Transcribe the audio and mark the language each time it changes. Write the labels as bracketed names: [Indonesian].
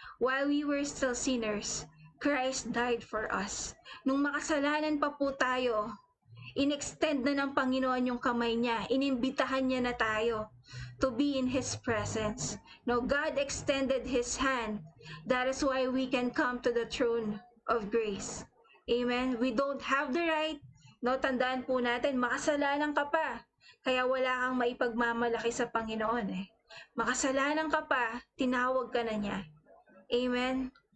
[English] while we were still sinners, Christ died for us. [Filipino] Nung makasalanan pa po tayo, in-extend na ng Panginoon yung kamay niya. Inimbitahan niya na tayo [English] to be in His presence. No, God extended His hand. That is why we can come to the throne of grace. Amen? We don't have the right. No, [Filipino] tandaan po natin, makasalanan ka pa. Kaya wala kang maipagmamalaki sa Panginoon eh. Makasalanan ka pa, tinawag ka na niya. Amen?